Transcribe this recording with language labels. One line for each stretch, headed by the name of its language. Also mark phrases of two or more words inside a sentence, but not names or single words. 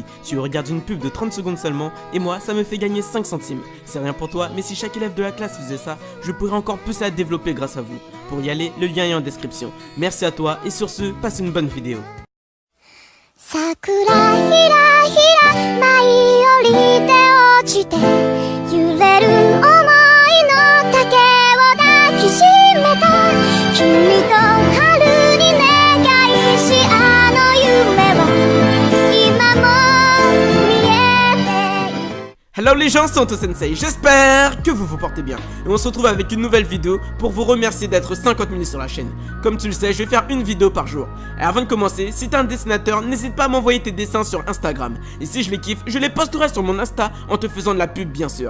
French: Tu regardes une pub de 30 secondes seulement, et moi, ça me fait gagner 5 centimes. C'est rien pour toi, mais si chaque élève de la classe faisait ça, je pourrais encore plus la développer grâce à vous. Pour y aller, le lien est en description. Merci à toi, et sur ce, passe une bonne vidéo.
Japanese: 桜ひらひら舞い降りて落ちて揺れる想いのたけを抱きしめた君と春に願いしあの夢は今も見えている.
French: Hello les gens, c'est Anto Sensei, j'espère que vous vous portez bien. Et on se retrouve avec une nouvelle vidéo pour vous remercier d'être 50 000 sur la chaîne. Comme tu le sais, je vais faire une vidéo par jour. Et avant de commencer, si t'es un dessinateur, n'hésite pas à m'envoyer tes dessins sur Instagram. Et si je les kiffe, je les posterai sur mon Insta en te faisant de la pub bien sûr.